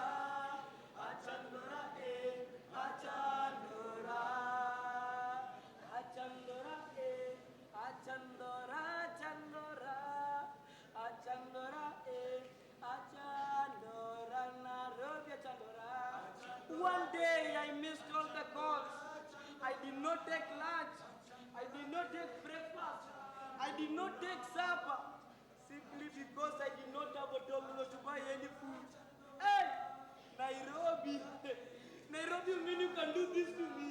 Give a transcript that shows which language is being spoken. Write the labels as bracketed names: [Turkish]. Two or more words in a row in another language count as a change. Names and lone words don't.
[English] Achandora, achandora, achandora, achandora, achandora, achandora, achandora, Nairobi, achandora. One day I missed all the calls. I did not take lunch. I did not take breakfast. I did not take supper. Simply because I did not have a domino to buy any food. Hey! Nairobi, Nairobi, you mean you can do this to me?